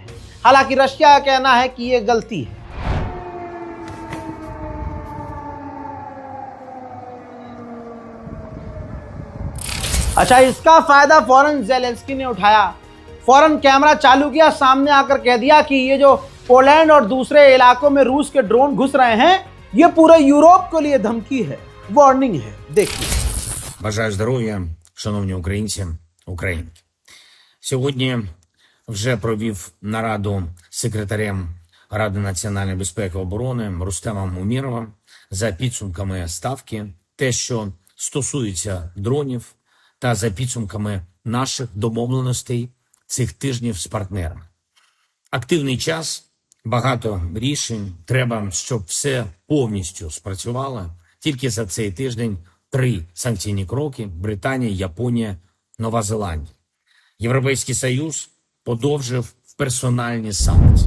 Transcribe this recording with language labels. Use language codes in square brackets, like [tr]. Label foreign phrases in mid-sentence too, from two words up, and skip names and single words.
[hi] हालांकि रशिया का कहना है कि यह गलती है। अच्छा, इसका फायदा फौरन ज़ेलेंस्की ने उठाया, फौरन कैमरा चालू किया, सामने आकर कह दिया कि ये जो पोलैंड और दूसरे इलाकों में रूस के ड्रोन घुस रहे हैं, ये पूरे यूरोप के लिए धमकी है, वार्निंग है। देखिए। [uk] Бажаю здоров'я, шановні українці, українки. Сьогодні вже провів нараду з секретарем Ради національної безпеки і оборони Рустемом Умєровим за підсумками ставки, те, що стосується дронів, та за підсумками наших домовленостей цих тижнів з партнерами. Активний час, багато рішень, треба, щоб все повністю спрацювало. Тільки за цей тиждень 3 санкційні кроки: Британія, Японія, Нова Зеландія. Європейський Союз подовжив персональні санкції.